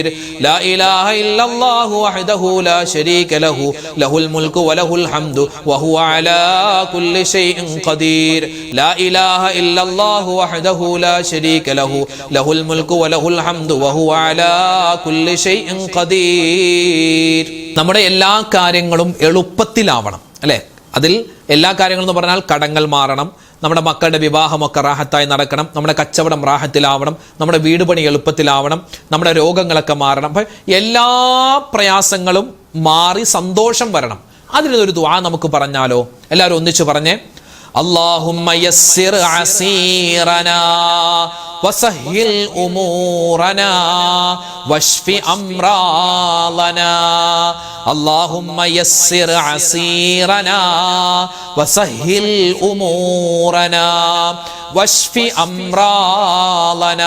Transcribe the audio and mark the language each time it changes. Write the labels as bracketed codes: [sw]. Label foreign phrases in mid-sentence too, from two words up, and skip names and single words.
[ar] لا إله إلا الله وحده لا شريك له له الملك وله الحمد وهو على كل شيء قدير. لا إله إلا الله وحده لا شريك له له الملك وله الحمد وهو على كل شيء قدير. [ml] നമ്മുടെ എല്ലാ കാര്യങ്ങളും എളുപ്പത്തിലാവണം അല്ലേ? അതിൽ എല്ലാ കാര്യങ്ങളും എന്ന് പറഞ്ഞാൽ കടങ്ങൾ മാറണം, നമ്മുടെ മക്കളുടെ വിവാഹമൊക്കെ റാഹത്തായി നടക്കണം, നമ്മുടെ കച്ചവടം റാഹത്തിലാവണം, നമ്മുടെ വീട് പണി എളുപ്പത്തിലാവണം, നമ്മുടെ രോഗങ്ങളൊക്കെ മാറണം. അപ്പം എല്ലാ പ്രയാസങ്ങളും മാറി സന്തോഷം വരണം. അതിനൊരു ദുആ നമുക്ക് പറഞ്ഞാലോ? എല്ലാവരും ഒന്നിച്ച് പറഞ്ഞേ. [ar] اللهم يسر عسيرنا وسهل أمورنا واشف أمراضنا. اللهم يسر عسيرنا وسهل أمورنا واشف أمراضنا.